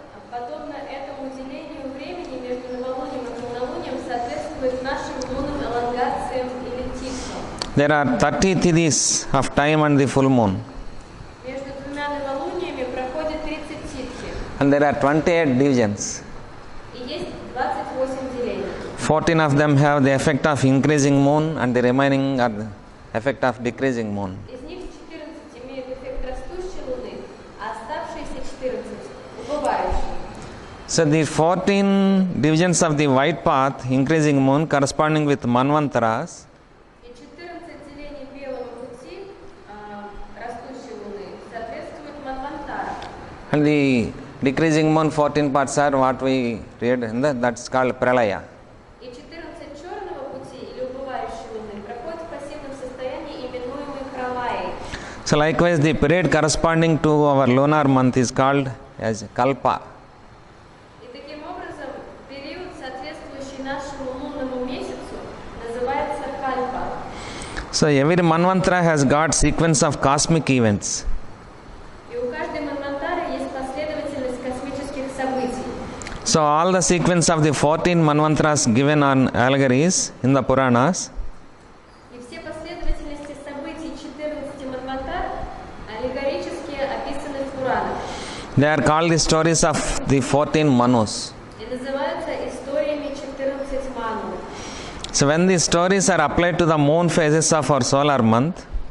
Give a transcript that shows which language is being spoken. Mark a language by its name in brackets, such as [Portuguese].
[Russian] Подобно этому делению времени между новолунием и полнолунием соответствует нашим лунным элонгациям или типам. [English] There are 30 tithis of time and the full moon, [Russian] Между двумя новолуниями проходит 30 титхи, [English] and there are 28 divisions. [Russian] и есть 28 делений. [English] 14 of them have the effect of increasing moon, and the remaining are the effect of decreasing moon. [Russian] Из них 14 имеют эффект растущей луны, а оставшиеся 14 – убывающей. [English] So the 14 divisions of the white path, increasing moon, corresponding with manvantaras, [Russian] И 14 делений белого пути растущей луны соответствуют манвантарам. [English] and the decreasing moon 14 parts are what we read in that's called pralaya. [Russian] И 14 черного пути или убывающей луны проходят в пассивном состоянии, именуемой пралаей. [English] So likewise, the period corresponding to our lunar month is called as kalpa. [Russian] И таким образом период, соответствующий нашему лунному месяцу, называется кальпа. [English] So every manvantara has got sequence of cosmic events. [Russian] И у каждой манвантары есть последовательность космических событий. [English] So all the sequence of the 14 manvantaras given on allegories in the Puranas [Russian] И все последовательности событий 14 манвантар аллегорически описаны в Пуранах [English] they are called the stories of the 14 manus. [Russian] и называются историями 14 ману. команду. [English] So when these stories are applied to the moon phases of our solar month,